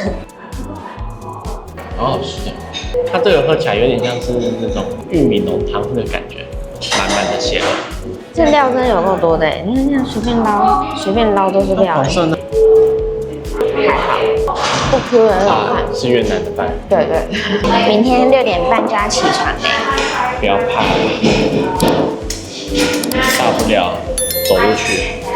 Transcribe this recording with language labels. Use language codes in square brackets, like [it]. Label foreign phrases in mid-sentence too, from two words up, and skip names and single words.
[zh] 好好吃。它這個喝起來有點像是那種玉米濃湯的感覺，滿滿的血。這料真的有夠多的哎！你看這樣隨便撈都是料哎。還好，不 Q 的很好看。是越南的飯。對。明天6點半就要起床哎。不要怕，大不了走路去。